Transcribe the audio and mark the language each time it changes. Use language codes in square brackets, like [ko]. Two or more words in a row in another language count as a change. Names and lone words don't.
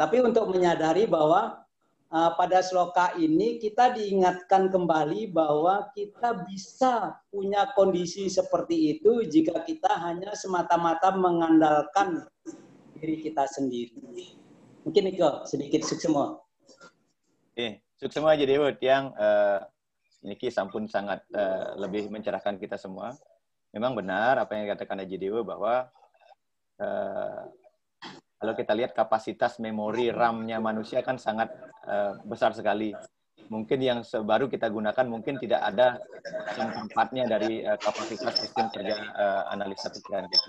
[id] Tapi untuk menyadari bahwa pada sloka ini kita diingatkan kembali bahwa kita bisa punya kondisi seperti itu jika kita hanya semata-mata mengandalkan diri kita sendiri. Mungkin itu sedikit suksema. Suksema aja Dewa yang Niki sampun sangat lebih mencerahkan kita semua. Memang benar apa yang dikatakan Haji Dewa bahwa kalau kita lihat kapasitas memori RAM-nya manusia kan sangat besar sekali. Mungkin yang baru kita gunakan mungkin tidak ada seperempatnya dari kapasitas sistem kerja analisa pikiran kita.